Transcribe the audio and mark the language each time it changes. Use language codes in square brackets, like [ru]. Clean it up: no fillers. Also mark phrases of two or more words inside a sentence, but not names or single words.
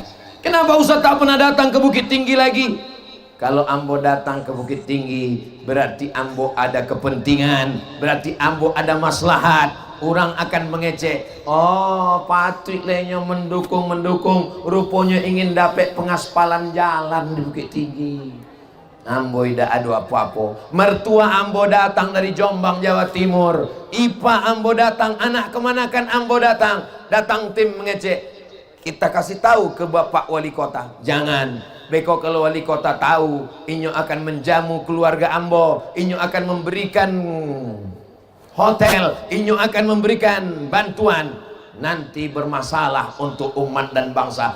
[id] Kenapa Ustaz tak pernah datang ke Bukit Tinggi lagi? Kalau ambo datang ke Bukit Tinggi, berarti ambo ada kepentingan, berarti ambo ada maslahat. Orang akan mengecek, oh Patrik lenyo mendukung, rupanya ingin dapat pengaspalan jalan di Bukit Tinggi. Ambo tidak ada apa-apa. Mertua ambo datang dari Jombang, Jawa Timur. Ipa ambo datang, anak kemanakan ambo datang. Datang tim mengecek. Kita kasih tahu ke Bapak Wali Kota. Jangan. Beko kalau Wali Kota tahu, inyo akan menjamu keluarga ambo. Inyo akan memberikan hotel. Inyo akan memberikan bantuan. Nanti bermasalah untuk umat dan bangsa.